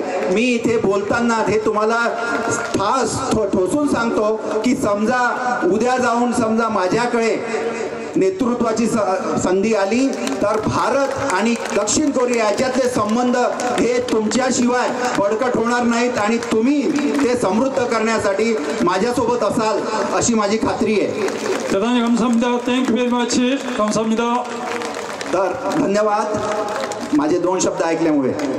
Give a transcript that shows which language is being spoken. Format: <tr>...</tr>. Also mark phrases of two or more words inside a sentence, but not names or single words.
<mr>मी इथे बोलताना हे तुम्हाला ठोसून सांगतो की समजा उद्या जाऊन समजा माझ्याकडे नेतृत्वाची संधी आली तर भारत आणि दक्षिण कोरिया याच्यातले संबंध हे तुमच्याशिवाय बळकट होणार नाहीत आणि तुम्ही ते समृद्ध करण्यासाठी माझ्यासोबत असाल अशी माझी खात्री आहे.</mr> <ko>대단히 감사합니다.</ko> <en>Thank you very much.</en> <ko>감사합니다.</ko> <mr>तर धन्यवाद माझे 2 शब्द ऐकल्यामुळे.</mr>